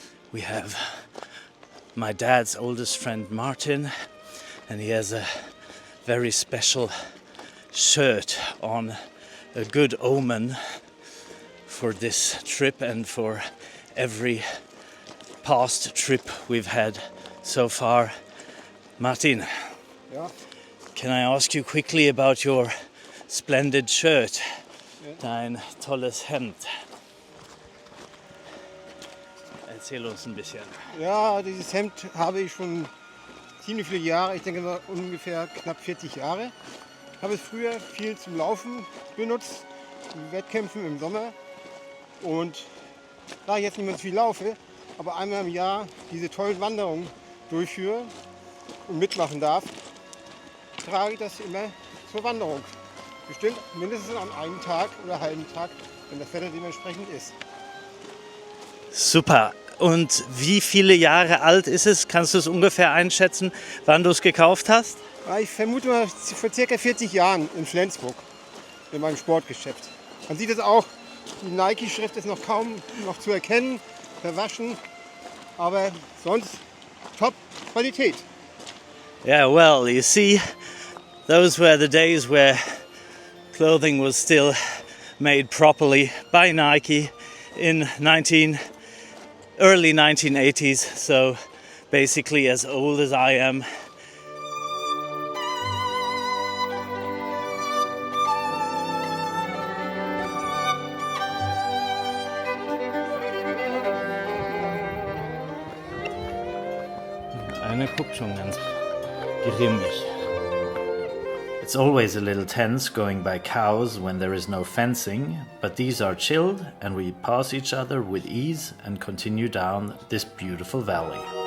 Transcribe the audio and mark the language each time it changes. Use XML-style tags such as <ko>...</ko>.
<en>We have my dad's oldest friend Martin, and he has a very special shirt on, a good omen for this trip and for every past trip we've had so far. Martin,</en> <de>Ja.</de> <en>can I ask you quickly about your splendid shirt?</en> <de>Ja. Dein tolles Hemd. Erzähl uns ein bisschen. Ja, dieses Hemd habe ich schon ziemlich viele Jahre, ich denke mal ungefähr knapp 40 Jahre. Ich habe es früher viel zum Laufen benutzt, in Wettkämpfen im Sommer. Und da ich jetzt nicht mehr so viel laufe, aber einmal im Jahr diese tollen Wanderungen durchführe und mitmachen darf, trage ich das immer zur Wanderung. Bestimmt mindestens an einem Tag oder halben Tag, wenn das Wetter dementsprechend ist. Super. Und wie viele Jahre alt ist es? Kannst du es ungefähr einschätzen, wann du es gekauft hast? Ja, ich vermute mal vor ca. 40 Jahren in Flensburg, in meinem Sportgeschäft. Man sieht es auch, die Nike-Schrift ist noch kaum noch zu erkennen, verwaschen, aber sonst top Qualität.</de> <en>Yeah, well, you see, those were the days where clothing was still made properly by Nike in early 1980s, so basically as old as I am.</en> <de>Einer guckt schon ganz grimmig.</de> <en>It's always a little tense going by cows when there is no fencing, but these are chilled and we pass each other with ease and continue down this beautiful valley.</en>